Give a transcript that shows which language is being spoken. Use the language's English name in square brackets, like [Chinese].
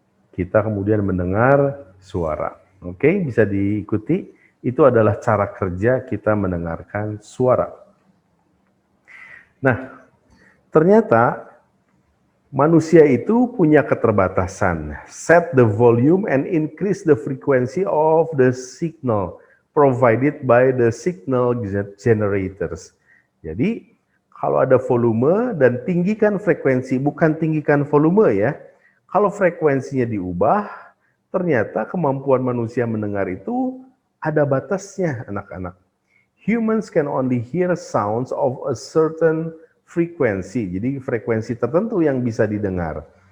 [Indonesian] Kita kemudian mendengar suara. Oke, bisa diikuti. Itu adalah cara kerja kita mendengarkan suara. Nah, ternyata manusia itu punya keterbatasan. [English] Set the volume and increase the frequency of the signal provided by the signal generators. [Indonesian] Jadi, kalau ada volume dan tinggikan frekuensi, bukan tinggikan volume ya. Kalau frekuensinya diubah, ternyata kemampuan manusia mendengar itu ada batasnya, anak-anak. [English] Humans can only hear sounds of a certain frequency. [Indonesian] Jadi frekuensi tertentu yang bisa didengar.